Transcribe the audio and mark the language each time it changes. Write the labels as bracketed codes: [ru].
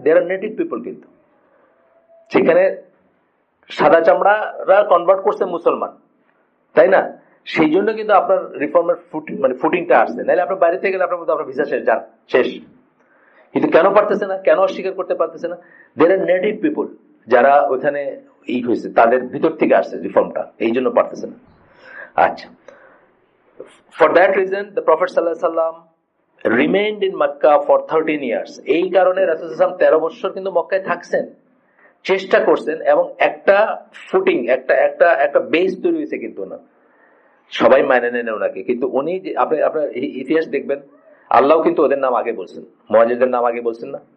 [en] there are native people, [bn] কিন্তু সেখানে সাদা চামড়ারা কনভার্ট করছে মুসলমান, তাই না? সেই জন্য কিন্তু আপনার রিফর্মের ফুটিংটা আসছে। নাহলে আপনার বাইরে থেকে গেলে আপনার মধ্যে আপনার ভিসা শেষ, যান শেষ। কিন্তু কেন পারতেছে না, কেন অস্বীকার করতে পারতেছে না? [en] there are native people, [bn] যারা ওখানে হয়েছে, তাদের ভিতর থেকে আসছে রিফর্মটা, এই জন্য পারতেছে না। [en] আচ্ছা, for that reason the Prophet sallallahu alaihi wasallam remained in Makkah for 13 years. [bn] এই কারণে রাসূল সাল্লাল্লাহু আলাইহি ওয়াসাল্লাম 13 বছর কিন্তু মক্কায় থাকছেন, চেষ্টা করছেন, এবং একটা ফুটিং, একটা বেস তৈরি হয়েছে। কিন্তু না সবাই মানে নেন ওনাকে, কিন্তু উনি আপনার ইতিহাস দেখবেন, আল্লাহ কিন্তু ওদের নাম আগে বলছেন, মুহাজিরদের নাম আগে বলছেন না?